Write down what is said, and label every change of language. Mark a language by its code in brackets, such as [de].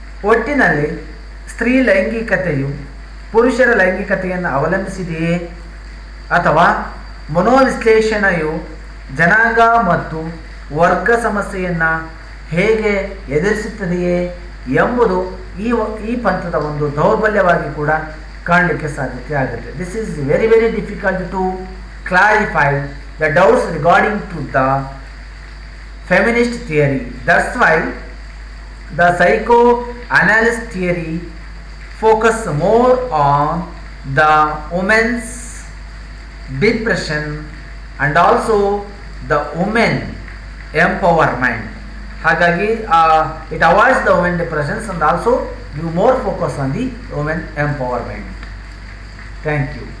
[kn] ಒಟ್ಟಿನಲ್ಲಿ ಸ್ತ್ರೀ ಲೈಂಗಿಕತೆಯು ಪುರುಷರ ಲೈಂಗಿಕತೆಯನ್ನು ಅವಲಂಬಿಸಿದೆಯೇ ಅಥವಾ ಮನೋವಿಶ್ಲೇಷಣೆಯು ಜನಾಂಗ ಮತ್ತು ವರ್ಗ ಸಮಸ್ಯೆಯನ್ನು ಹೇಗೆ ಎದುರಿಸುತ್ತದೆಯೇ ಎಂಬುದು ಈ ಪಂಥದ ಒಂದು ದೌರ್ಬಲ್ಯವಾಗಿ ಕೂಡ ಕಾಣಲಿಕ್ಕೆ ಸಾಧ್ಯತೆ ಆಗುತ್ತೆ. [en] This is very very difficult to clarify the doubts regarding to the feminist theory. That's why the psychoanalyst theory focus more on the woman's depression and also the women empowerment. [kn] ಹಾಗಾಗಿ [en] It avoids the women depressions and also give more focus on the women empowerment. Thank you.